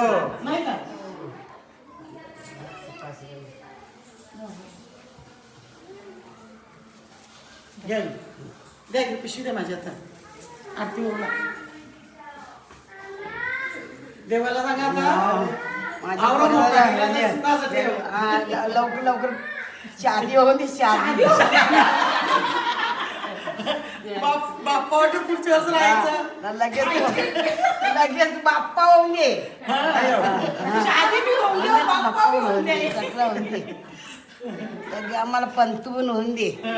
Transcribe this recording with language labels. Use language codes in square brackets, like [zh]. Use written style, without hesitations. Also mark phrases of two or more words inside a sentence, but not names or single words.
[mr] नाही का. घ्या ही. द्या की पिशवी द्या माझ्या हातात. आरती बोला देवाला सांगा आता आवरा मोठा आहे. सुखाचं ठेव. लवकर लवकर शादी हो दे शादी बाप्पा वाटत पुढच्या वर्ष राहायचं. लगेच बाप्पा होऊन दे शादी बी होऊन दे, बाप्पा बी होऊन दे. सगळं होऊन दे लगे आम्हाला पंतू पण होऊन दे.